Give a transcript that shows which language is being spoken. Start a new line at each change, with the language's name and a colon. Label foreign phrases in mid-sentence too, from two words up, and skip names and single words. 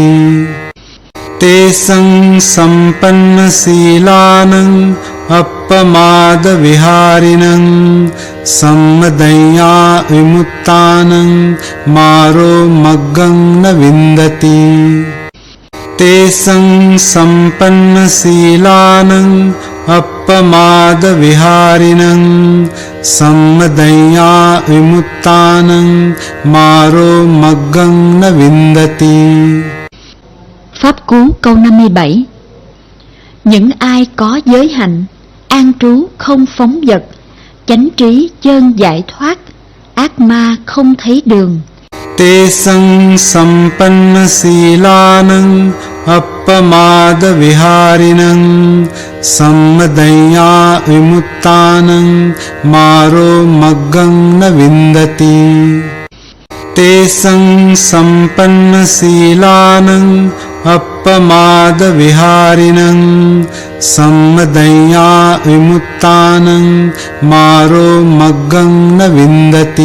Pali: तेषां सम्पन्नशीलानां अपमादविहारिणां सम्मदया विमुक्तानां मारो मग्गं न विन्दति। तेषां सम्पन्नशीलानां अपमादविहारिणां सम्मदया विमुक्तानां मारो मग्गं न विन्दति।
Vietnamese: Pháp cú câu 57. Những ai có giới hạnh, an trú không phóng dật, chánh trí chơn giải thoát, ác ma không thấy đường.
Pali: तेषां सम्पन्नशीलानां अपमादविहारिणां सम्मदया विमुक्तानां मारो मग्गं न विन्दति। तेषां सम्पन्नशीलानां अपमादविहारिणां सम्मदया विमुक्तानां मारो मग्गं न विन्दति।